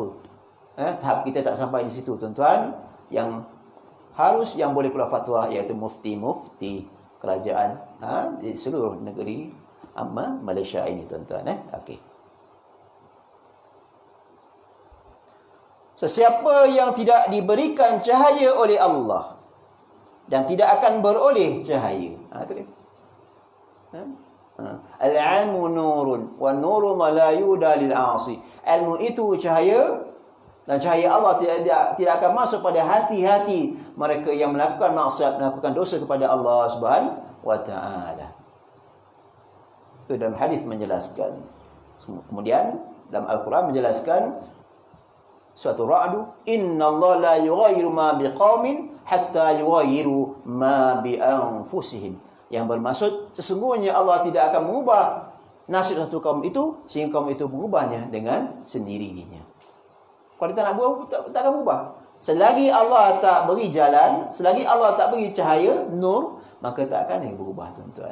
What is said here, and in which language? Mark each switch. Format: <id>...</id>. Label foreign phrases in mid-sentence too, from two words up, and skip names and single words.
<ms>Tahap kita tak sampai di situ, tuan-tuan. Yang boleh keluar fatwa iaitu mufti-mufti kerajaan di seluruh negeri Malaysia ini, tuan-tuan. Okey. Sesiapa yang tidak diberikan cahaya oleh Allah dan tidak akan beroleh cahaya. Itu dia.</ms> <ar>العلم نور ونور لا يهدى للعاصي.</ar> <ms>Ilmu itu cahaya, dan cahaya Allah tidak akan masuk pada hati-hati mereka yang melakukan maksiat, melakukan dosa kepada Allah</ms> <ar>سبحانه وتعالى.</ar> <ms>Itu dalam hadis menjelaskan. Kemudian dalam Al-Quran menjelaskan suatu Ra'du,</ms> <ar>إن الله لا يغير ما بقوم حتى يغيروا ما بأنفسهم.</ar> <ms>Yang bermaksud sesungguhnya Allah tidak akan mengubah nasib satu kaum itu sehingga kaum itu mengubahnya dengan sendirinya. Kalau dia tak nak buat, tak akan ubah. Selagi Allah tak beri jalan, selagi Allah tak beri cahaya, nur, maka tak akan berubah, tuan-tuan.</ms>